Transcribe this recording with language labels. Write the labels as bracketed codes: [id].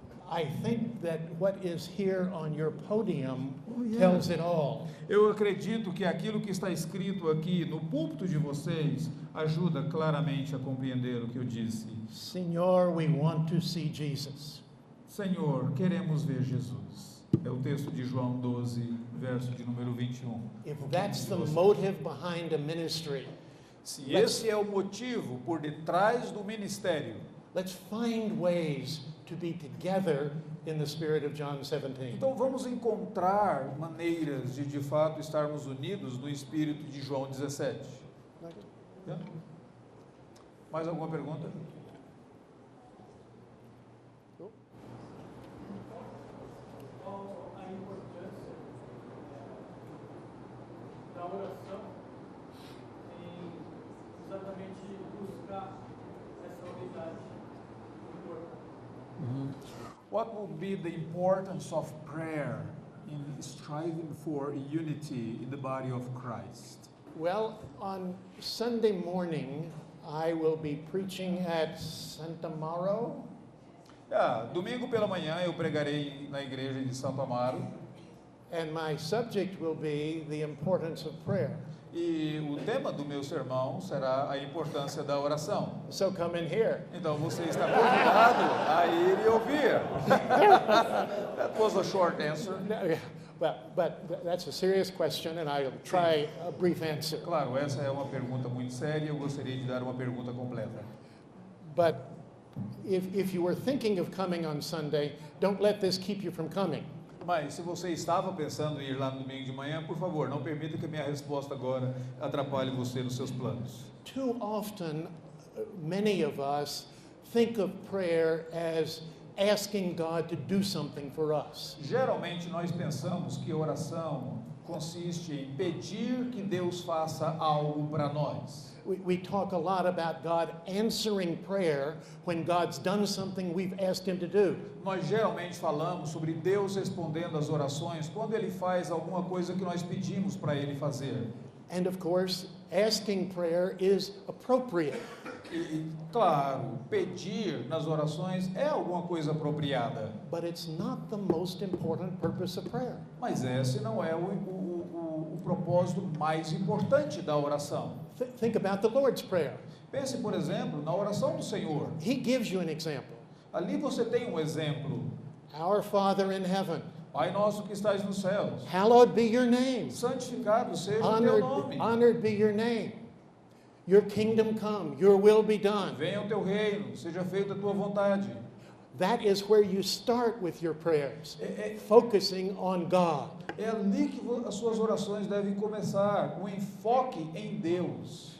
[en] I think that what is here on your podium tells it all. [pt] Eu acredito que aquilo que está escrito aqui no púlpito de vocês ajuda claramente a compreender o que eu disse. [en] Senhor, we want to see Jesus. [pt] Senhor, queremos ver Jesus. É o texto de João 12, verso de número 21. [en] If that's the motive behind a ministry, [pt] se esse é o motivo por detrás do ministério, [en] let's find ways to be together in the spirit of John 17. [pt] Então vamos encontrar maneiras de fato estarmos unidos no espírito de João 17. Mais alguma pergunta? A importância da oração em exatamente buscar essa unidade no corpo. [en] What would be the importance of prayer in striving for unity in the body of Christ? Well, on Sunday morning, I will be preaching at Santa Amaro. [pt] Domingo pela manhã eu pregarei na igreja de Santo Amaro. [en] And my subject will be the importance of prayer. [pt] E o tema do meu sermão será a importância da oração. [en] So come in here. [pt] Então você está convidado a ir e ouvir. [en] That was a short answer. But that's a serious question, and I'll try a brief answer. [pt] Claro, essa é uma pergunta muito séria. Eu gostaria de dar uma pergunta completa. [en] But if you were thinking of coming on Sunday, don't let this keep you from coming. [pt] Mas se você estava pensando em ir lá no domingo de manhã, por favor, não permita que a minha resposta agora atrapalhe você nos seus planos. [en] Too often, many of us think of prayer as asking God to do something for us. [pt] Geralmente nós pensamos que oração consiste em pedir que Deus faça algo para nós. [en] We talk a lot about God answering prayer when God's done something we've asked Him to do. [pt] Nós geralmente falamos sobre Deus respondendo às orações quando Ele faz alguma coisa que nós pedimos para Ele fazer. [en] And of course, asking prayer is appropriate. [pt] Claro, pedir nas orações é alguma coisa apropriada. [en] But it's not the most important purpose of prayer. [pt] Mas esse não é o propósito mais importante da oração. [en] Think about the Lord's Prayer. [pt] Pense, por exemplo, na oração do Senhor. [en] He gives you an example. [pt] Ali você tem um exemplo. [en] Our Father in heaven, [pt] Pai nosso que estás nos céus, [en] hallowed be your name. [pt] santificado seja o teu nome. [en] Honored be your name. Your kingdom come, your will be done. [pt] Venha o teu reino, seja feita a tua vontade. [en] That is where you start with your prayers, focusing on God. [pt] É ali que as suas orações devem começar, um enfoque em Deus.